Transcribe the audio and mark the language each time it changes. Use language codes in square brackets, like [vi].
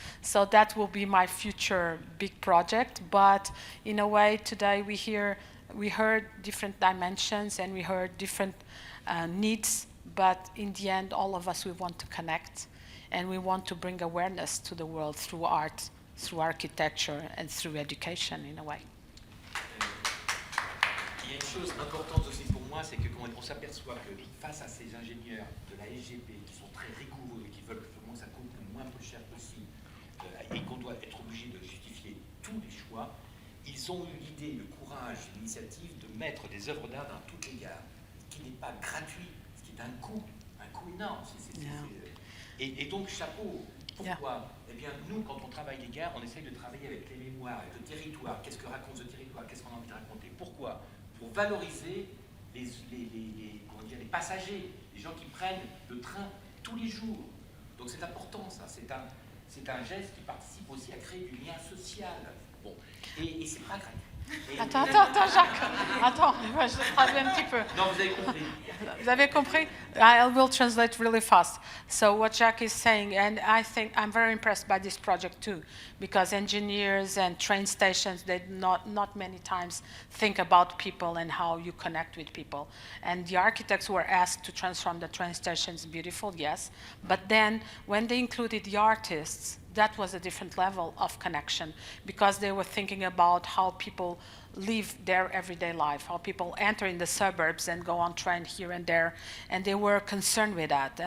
[en] So that will be my future big project. But in a way, today we heard different dimensions and we heard different needs. But in the end, all of us, we want to connect. And we want to bring awareness to the world through art, through architecture, and through education, in a way. [fr] Il y a une chose importante aussi pour moi, c'est que quand on s'aperçoit que face à ces ingénieurs de la SGP qui sont très rigoureux et qui veulent vraiment que ça coûte le moins peu cher possible et qu'on doit être obligé de justifier tous les choix, ils ont eu l'idée, le courage, l'initiative de mettre des œuvres d'art dans toutes les gares, ce qui n'est pas gratuit, ce qui est un coût énorme. Et donc, chapeau. Pourquoi ? Eh bien, nous, quand on travaille les gares, on essaye de travailler avec les mémoires, avec le territoire. Qu'est-ce que raconte ce territoire ? Qu'est-ce qu'on a envie de raconter ? Pourquoi ? Pour valoriser les passagers, les gens qui prennent le train tous les jours. Donc c'est important, ça. C'est un geste qui participe aussi à créer du lien social. Bon. Et c'est pas gratuit. Attends, Jacques. Attends, je traduis un petit peu. Non, vous avez compris. Vous avez compris? [en] I will translate really fast. So what Jacques is saying, and I think I'm very impressed by this project too, because engineers and train stations, they not many times think about people and how you connect with people. And the architects were asked to transform the train stations beautiful, yes, but then when they included the artists, that was a different level of connection, because they were thinking about how people live their everyday life, how people enter in the suburbs and go on train here and there, and they were concerned with that.